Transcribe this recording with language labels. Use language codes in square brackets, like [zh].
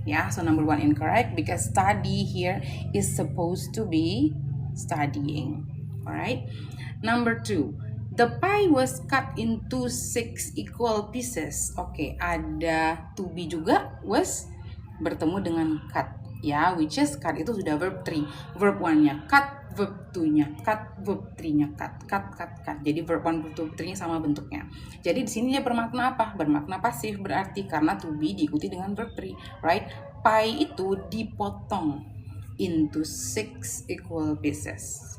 [en] Ya, so number 1 incorrect because study here is supposed to be studying. Alright. Number 2. The pie was cut into 6 equal pieces. [id] Oke, ada to be juga, was bertemu dengan cut. Ya, which is cut itu sudah verb 3. Verb 1-nya cut, verb 2-nya cut, verb 3-nya cut. Jadi verb 1, verb 2, verb 3-nya sama bentuknya. Jadi di sini dia bermakna apa? Bermakna pasif, berarti karena to be diikuti dengan verb 3, right? Pie itu dipotong [en] into 6 equal pieces.